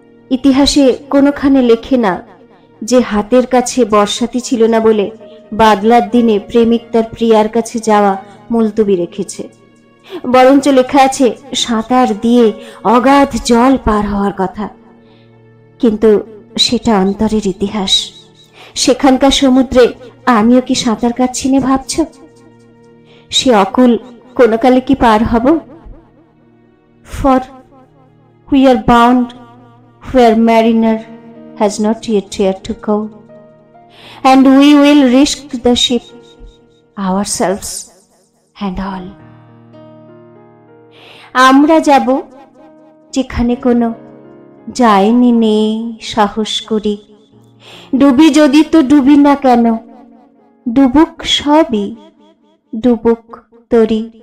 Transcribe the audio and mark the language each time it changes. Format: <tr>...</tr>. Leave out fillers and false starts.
<bn>ইতিহাসে কোনোখানে লেখে না যে হাতের কাছে বর্ষাতি ছিল না বলে বাদলার দিনে প্রেমিক তার প্রিয়ার কাছে যাওয়া মুলতবি রেখেছে। বরঞ্চ লেখা আছে সাঁতার দিয়ে অগাধ জল পার হওয়ার কথা। কিন্তু সেটা অন্তরের ইতিহাস। সেখানকার সমুদ্রে আমিও কি সাঁতার কাটছি না ভাবছ? সে অকুল কোন কালে কি পার হব?</bn> <en>For we are bound where mariner has not yet dared to go, and we will risk the ship, ourselves and all.</en> <bn>আমরা যাব যেখানে কোনো যায়নি নেই সাহস করি। ডুবি যদি তো ডুবি না কেন, ডুবুক সবই, ডুবুক তরি।</bn>